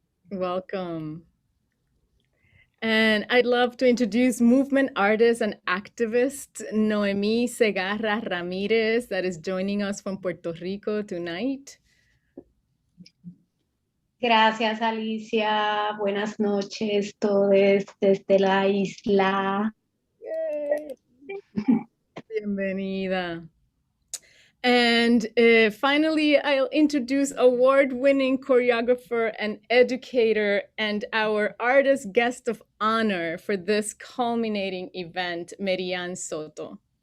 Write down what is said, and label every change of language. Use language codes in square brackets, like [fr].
[en] Welcome. And I'd love to introduce movement artist and activist Noemí Segarra Ramirez, that is joining us from Puerto Rico tonight. [es] Gracias, Alicia. Buenas noches, todos desde la isla. Yay. Bienvenida. [en] And finally, I'll introduce award-winning choreographer and educator and our artist guest of honor for this culminating event, Merian Soto.